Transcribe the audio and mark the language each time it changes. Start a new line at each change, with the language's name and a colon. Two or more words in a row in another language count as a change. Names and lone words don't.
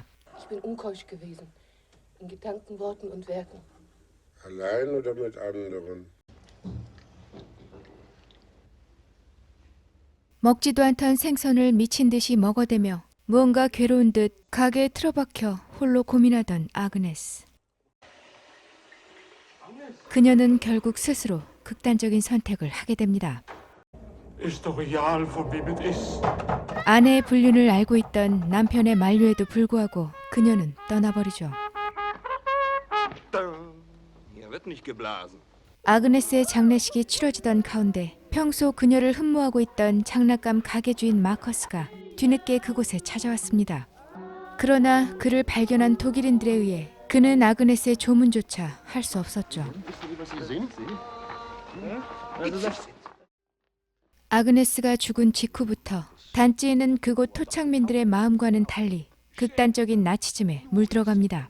German: Ich bin unkeusch gewesen, in Gedanken, Worten und Werken. Allein oder mit anderen?
Korean: 먹지도 않던 생선을 미친 듯이 먹어대며 무언가 괴로운 듯 가게에 틀어박혀 홀로 고민하던 아그네스. 그녀는 결국 스스로 극단적인 선택을 하게 됩니다.
German: Ist doch egal, von wem es ist.
Korean: 아내의 불륜을 알고 있던 남편의 만류에도 불구하고 그녀는 떠나버리죠.
German: Hier wird nicht geblasen.
Korean: 아그네스의 장례식이 치러지던 가운데 평소 그녀를 흠모하고 있던 장난감 가게 주인 마커스가 뒤늦게 그곳에 찾아왔습니다. 그러나 그를 발견한 독일인들에 의해 그는 아그네스의 조문조차 할 수 없었죠. 아그네스가 죽은 직후부터 단지인은 그곳 토착민들의 마음과는 달리 극단적인 나치즘에 물들어갑니다.